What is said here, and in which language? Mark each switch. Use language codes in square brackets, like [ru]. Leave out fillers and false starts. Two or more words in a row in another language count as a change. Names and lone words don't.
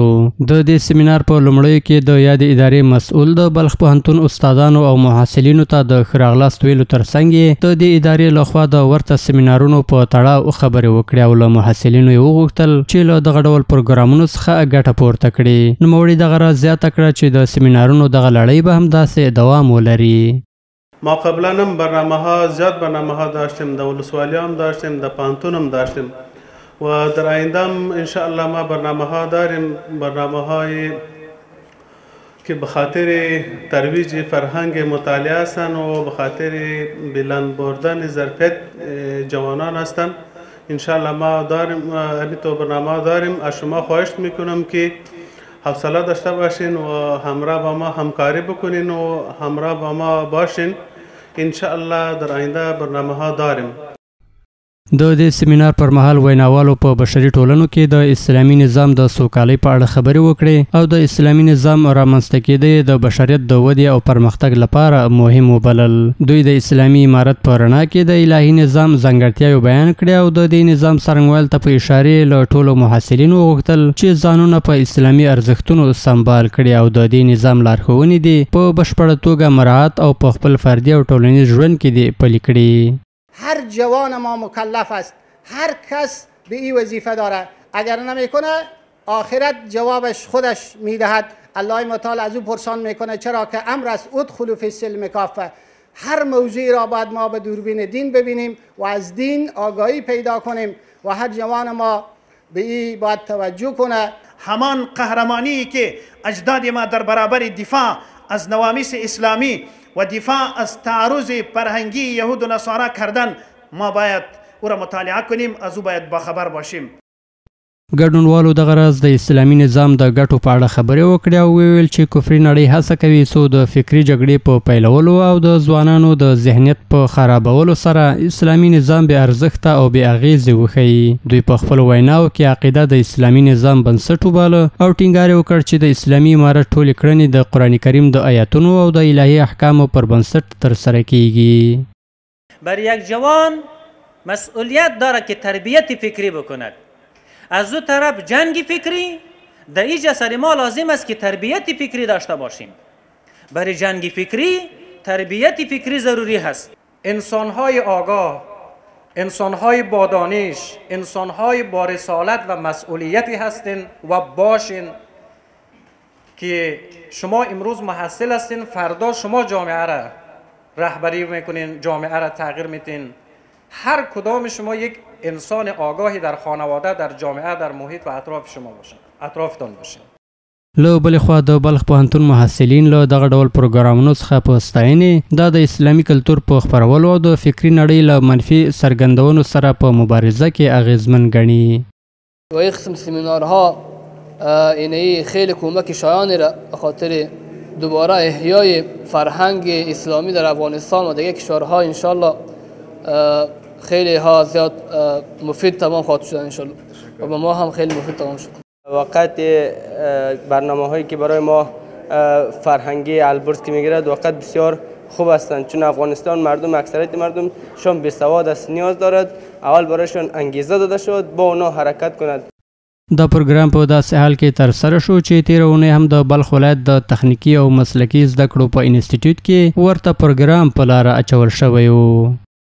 [ps] د دې سیمینار په لومړیو کې د یادې ادارې مسؤل د بلخ پوهنتون استادانو او محصلینو ته د ښه راغلاست ویلو ترڅنګ د دې ادارې لخوا د ورته سیمینارونو په تړاو خبرې وکړې او له محصلینو یې وغوښتل چې له دغه ډول پروګرامونو څخه ګټه پورته کړي. نوموړي دغه راز زیاته کړه چې د سیمینارونو دغه لړۍ به همداسې دوام ولري. [fa] ما قبلا هم برنامه ها زیاد برنامه ها داشتیم، در ولسوالی هم داشتیم، در پانتون هم داشتیم و در آینده هم انشاءالله ما برنامه ها داریم، برنامه های که به خاطر ترویج فرهنگ مطالعه هستند و به خاطر بلند بردن ظرفیت جوانان هستند. انشاءالله ما داریم، همینطور برنامه ها داریم. از شما خواهش میکنم که حوصله داشته باشین و همراه با ما همکاری بکنین و همراه با ما باشین. انشاءالله در آینده برنامه ها داریم. [ps] د دې سیمینار پر مهال ویناوالو په بشري ټولنو کې د اسلامي نظام د سوکالۍ په اړه خبرې وکړې او د اسلامي نظام رامنځته کېدل د بشریت د ودې او پرمختګ لپاره مهم وبلل. دوی د اسلامي امارت په رڼا کې د الهي نظام ځانګړتیاوې بیان کړې او د دې نظام څرنګوالي ته په اشارې له ټولو محصلینو وغوښتل چې ځانونه په اسلامي ارزښتونو سمبال کړي او د دې نظام لارښوونې دي په بشپړه توګه مراعات او په خپل فردي او ټولنیز ژوند کې دي پلي کړي. [fa] هر جوان ما مکلف است، هر کس به این وظیفه داره، اگر نمیکنه آخرت جوابش خودش میدهد. الله متعال از او پرسان میکنه چرا که امر است [ar] ادخلوا فی السلم کافه. [fa] هر موضوعی را باید ما به دوربین دین ببینیم و از دین آگاهی پیدا کنیم و هر جوان ما به این باید توجه کنه. همان قهرمانی که اجداد ما در برابر دفاع از نوامیس اسلامی و دفاع از تعرض فرهنگی یهود و نصارا کردن ما باید او را مطالعه کنیم، از او باید باخبر باشیم. [ps] ګډونوالو دغه راز د اسلامي نظام د ګټو په اړه خبرې وکړې او ویل چې کفري نړۍ هڅه کوي څو د فکري جګړې په پیلولو او د ځوانانو د ذهنیت په خرابولو سره اسلامي نظام بې ارزښته او بې اغیزې وښیي. دوی په خپلو ویناو کې عقیده د اسلامي نظام بنسټ وباله او ټینګار یې وکړ چې د اسلامي امارت ټولې کړنې د قرآن کریم د آیاتونو او د الهي احکامو پر بنسټ ترسره کیږي. [fa] بر یک جوان مسئولیت داره که تربیت فکری بکند. از دو طرف جنگ فکری، در اینجا سر ما لازم است که تربیت فکری داشته باشیم. برای جنگ فکری تربیت فکری ضروری هست. انسانهای آگاه، انسانهای با دانش، انسانهای با رسالت و مسئولیتی هستین و باشین که شما امروز محصل هستین، فردا شما جامعه را رهبری میکنین، جامعه را تغییر میتین. هر کدام شما یک انسان آگاهی در خانواده، در جامعه، در محیط و اطراف شما باشن، اطرافتان باشن. [ps] له بلې خوا د بلخ پوهنتون محصلین له دغه ډول پروګرامونو څخه په ستاینې دا د اسلامي کلتور په خپرولو او د فکري نړۍ له منفي څرګندونو سره په مبارزه کې اغیزمن ګڼي. [fa] و یک قسم سیمینارها اینه خیلی کمک شایانی را به خاطر دوباره احیای فرهنگ اسلامی در افغانستان و دیگه کشورها انشالله خیلی ها زیاد مفید تمام خواهد شد انشالله و به ما هم خیلی مفید تمام شد. وقت برنامه هایی که برای ما فرهنگی البرز که میگیرد وقت بسیار خوب هستند، چون افغانستان مردم اکثریت مردم شون بیسواد است، نیاز دارد اول برایشون انگیزه داده شد با اونا حرکت کند. [ps] دا پروګرام په داسې حال کې ترسره شو چې تېره اونۍ هم د بلخ ولایت د تخنیکي او مسلکي زده کړو په انسټیټیوټ کې ورته پروګرام په لاره اچول شوی و.